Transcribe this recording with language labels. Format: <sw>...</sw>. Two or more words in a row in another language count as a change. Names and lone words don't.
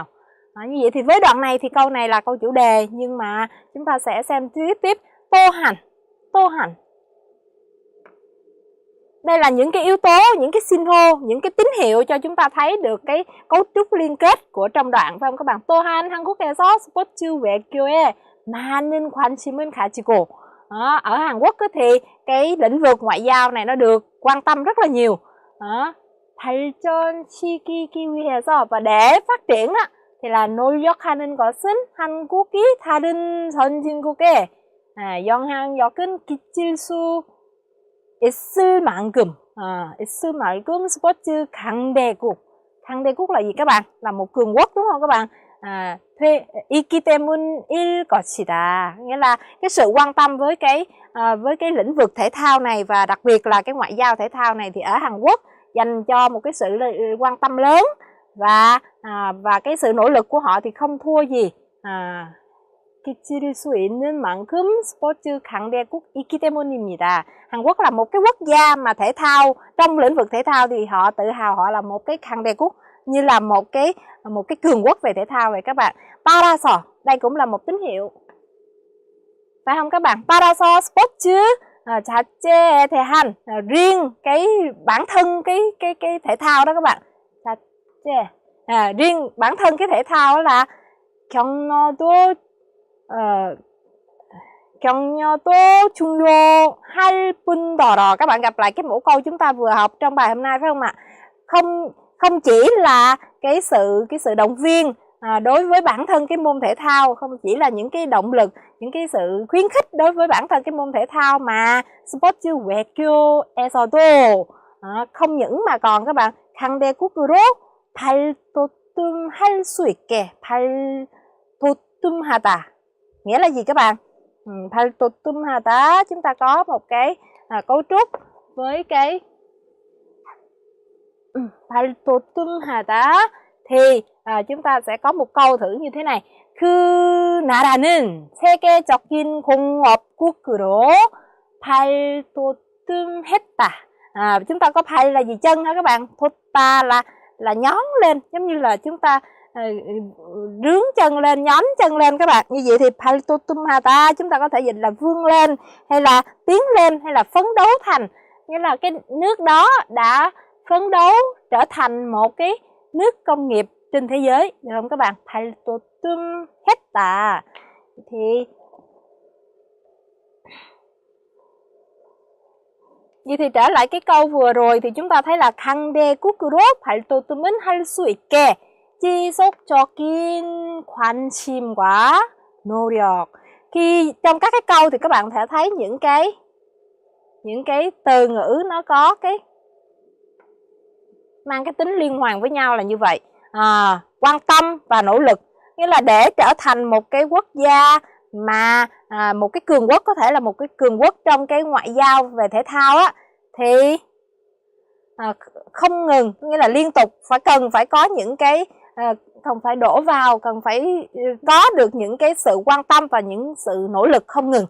<vi>Như vậy thì với đoạn này thì câu này là câu chủ đề, nhưng mà chúng ta sẽ xem tiếp tô hành. Đây là những cái yếu tố, những cái xin hô, những cái tín hiệu cho chúng ta thấy được cái cấu trúc liên kết của trong đoạn, phải không các bạn?</vi> <ko>또한 한국에서 스포츠 외교에 많은 관심을 가지고.</ko> <vi>Ở Hàn Quốc thì cái lĩnh vực ngoại giao này nó được quan tâm rất là nhiều.</vi> <ko>발전시키기 위해서,</ko> <vi>và để phát triển đó thì là</vi> <ko>노력하는 것은 한국이 다른 선진국에 영향력은 끼칠 수 있을 만큼 스포츠 강대국</ko> <vi>là gì các bạn? Là một cường quốc đúng không các bạn?</vi> <ko>있기 때문일 것이다,</ko> <vi>nghĩa là cái sự quan tâm với cái lĩnh vực thể thao này, và đặc biệt là cái ngoại giao thể thao này thì ở Hàn Quốc dành cho một cái sự quan tâm lớn, và cái sự nỗ lực của họ thì không thua gì</vi> <ko>끼칠 수 있는 만큼 스포츠 강대국 있기 때문입니다.</ko> <vi>Hàn Quốc là một cái quốc gia mà thể thao, trong lĩnh vực thể thao thì họ tự hào họ là một cái 강대국, như là một cái cường quốc về thể thao vậy các bạn. 따라서, đây cũng là một tín hiệu, phải không các bạn?</vi> <ko>따라서 스포츠 자체에 대한,</ko> <vi>riêng cái bản thân cái thể thao đó các bạn. Riêng bản thân cái thể thao đó là</vi> <ko>격려도 중요할 뿐더러.</ko> <vi>Các bạn gặp lại cái mẫu câu chúng ta vừa học trong bài hôm nay phải không ạ? Không chỉ là cái sự động viên đối với bản thân cái môn thể thao, không chỉ là những cái động lực, những cái sự khuyến khích đối với bản thân cái môn thể thao, mà</vi> <ko>스포츠 외교에서도</ko> <vi>không những mà còn các bạn</vi> <ko>강대국으로 발돋움할 수 있게,</ko> <vi>발돋움하다 nghĩa là gì các bạn? 발돋움하다, chúng ta có một cái cấu trúc với cái 발돋움하다 thì chúng ta sẽ có một câu thử như thế này.</vi> <ko>그 나라는 세계적인 공업국으로 발돋움했다.</ko> <vi>Chúng ta có 발 là gì? Chân hả các bạn? 돋다 là nhón lên, giống như là chúng ta rướn chân lên, nhón chân lên các bạn. Như vậy thì 발돋움하다 chúng ta có thể dịch là vươn lên, hay là tiến lên, hay là phấn đấu thành, nghĩa là cái nước đó đã phấn đấu trở thành một cái nước công nghiệp trên thế giới, được không các bạn? 발돋움했다. Thì vậy thì trở lại cái câu vừa rồi thì chúng ta thấy là</vi> <ko>강대국으로 발돋움은 할 수 있게 지속적인 관심과 노력.</ko> <vi>Khi trong các cái câu thì các bạn thể thấy những cái từ ngữ nó có cái mang cái tính liên hoàn với nhau là như vậy. Quan tâm và nỗ lực, nghĩa là để trở thành một cái quốc gia mà một cái cường quốc, có thể là một cái cường quốc trong cái ngoại giao về thể thao á, thì không ngừng, nghĩa là liên tục cần phải có những cái cần phải đổ vào, cần phải có được những cái sự quan tâm và những sự nỗ lực không ngừng.</vi>